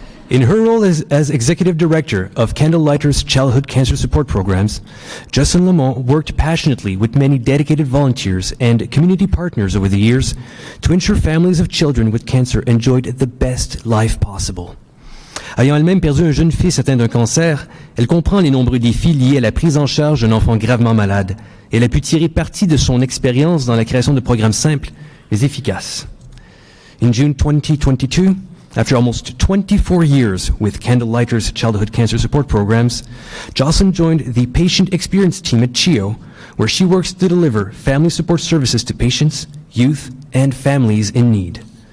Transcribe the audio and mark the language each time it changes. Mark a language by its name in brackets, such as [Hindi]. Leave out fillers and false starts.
[English] In her role as Executive Director of Candlelighters Childhood Cancer Support Programs, Jocelyn Lamont worked passionately with many dedicated volunteers and community partners over the years to ensure families of children with cancer enjoyed the best life possible. [French] Ayant elle-même perdu un jeune fils atteint d'un cancer, elle comprend les nombreux défis liés à la prise en charge d'un enfant gravement malade. Et elle a pu tirer parti de son expérience dans la création de programmes simples mais efficaces. [English] In June 2022, after almost 24 years with Candlelighters Childhood Cancer Support Programs, Jocelyn joined the Patient Experience Team at CHIO, where she works to deliver family support services to patients, youth, and families in need.